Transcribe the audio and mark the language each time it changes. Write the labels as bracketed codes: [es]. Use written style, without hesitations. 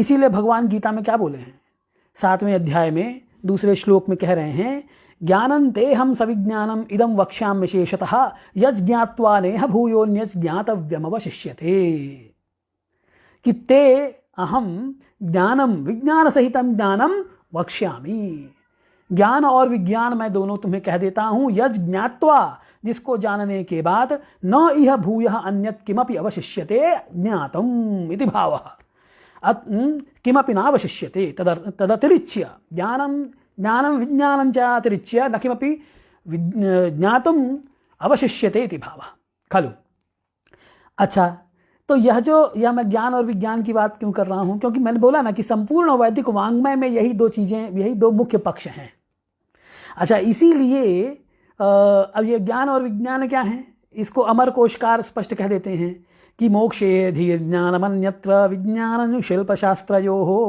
[hi] इसीलिए भगवान गीता में क्या बोले हैं? 7वें अध्याय में दूसरे श्लोक में कह रहे हैं, [sa] ज्ञानं तेहं सविज्ञानम इदं वक्ष्यामि विशेषतः यज् ज्ञात्वा नेह भूयोन्यज् ज्ञातव्यमवशिष्यते। कि ते अहम ज्ञानम विज्ञान सहितम ज्ञानम वक्ष्यामि। [hi] ज्ञान और विज्ञान मैं दोनों तुम्हें कह देता हूं। [sa] यज् ज्ञात्वा, [hi] जिसको जानने के बाद, [sa] न इह भूयः अन्यत् किमपि अवशिष्यते ज्ञातम् इति भावः। किमपि नावशिष्यते तदतिरिच्य ज्ञानं विज्ञानं च अतिरिच्य न किमपि ज्ञातुम् अवशिष्यते इति भावः खलु। [hi] अच्छा, तो यह मैं ज्ञान और विज्ञान की बात क्यों कर रहा हूं? क्योंकि मैंने बोला ना कि संपूर्ण वैदिक वाङ्मय में यही दो चीजें, यही दो मुख्य पक्ष हैं। अच्छा, इसीलिए अब ये ज्ञान और विज्ञान क्या है, इसको अमर कोशकार स्पष्ट कह देते हैं कि [sa] मोक्षे धीर ज्ञानमन्यत्र विज्ञान शिल्पशास्त्रयोः।